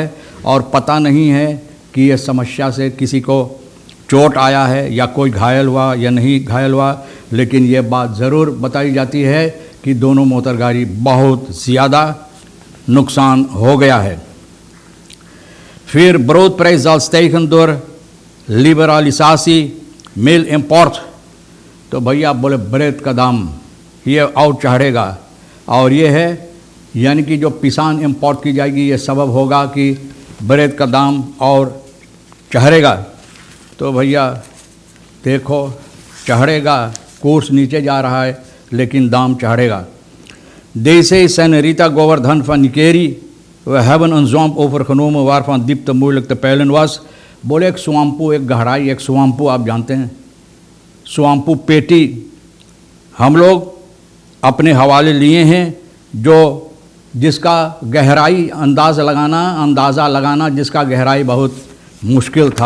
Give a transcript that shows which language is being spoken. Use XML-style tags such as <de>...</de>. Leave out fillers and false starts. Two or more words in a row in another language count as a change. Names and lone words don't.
<hi>और पता नहीं है कि ये समस्या से किसी को चोट आया है या कोई घायल हुआ या नहीं घायल हुआ, लेकिन ये बात ज़रूर बताई जाती है कि दोनों मोटर गाड़ी बहुत ज़्यादा नुकसान हो गया है।</hi> <nl>फिर broodprijs zal stijgen door liberalisatie meel import.</nl> <hi>तो भैया बोले ब्रेड का दाम ये और चढ़ेगा, और ये है यानी कि जो पिसान इंपोर्ट की जाएगी ये सबब होगा कि ब्रेड का दाम और चढ़ेगा। तो भैया देखो चढ़ेगा, कोर्स नीचे जा रहा है लेकिन दाम चढ़ेगा।</hi> <nl>Deze senorita Govardhan van Nikeri, we hebben een zwamp overgenomen waarvan diepte moeilijk te peilen was।</nl> <hi>बोले एक स्वाम्पू, एक गहराई, एक स्वाम्पू आप जानते हैं, स्वाम्पू पेटी हम लोग अपने हवाले लिए हैं, जो जिसका गहराई अंदाज़ा लगाना जिसका गहराई बहुत मुश्किल था।</hi>